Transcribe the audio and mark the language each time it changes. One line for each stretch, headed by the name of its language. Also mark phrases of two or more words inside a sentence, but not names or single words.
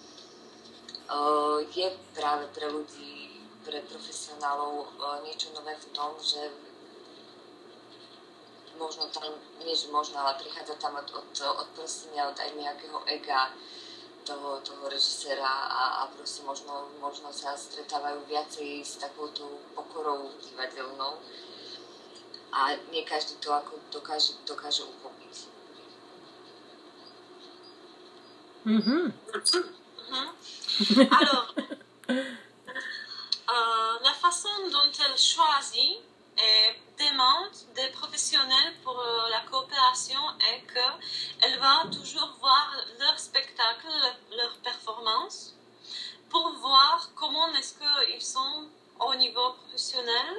Slovak: je práve pre ľudí, pre profesionálov niečo nové v tom, že možno tam, nie že možno, ale prichádza tam od prosenia, od aj nejakého ega toho režiséra a proste možno sa stretávajú viacej s takouto pokorou divadelnou a nie každý to ako dokáže uchopiť.
French: Alors, la façon dont elle choisit et demande des professionnels pour la coopération est qu'elle va toujours voir leur spectacle, leur performance, pour voir comment est-ce qu'ils sont au niveau professionnel.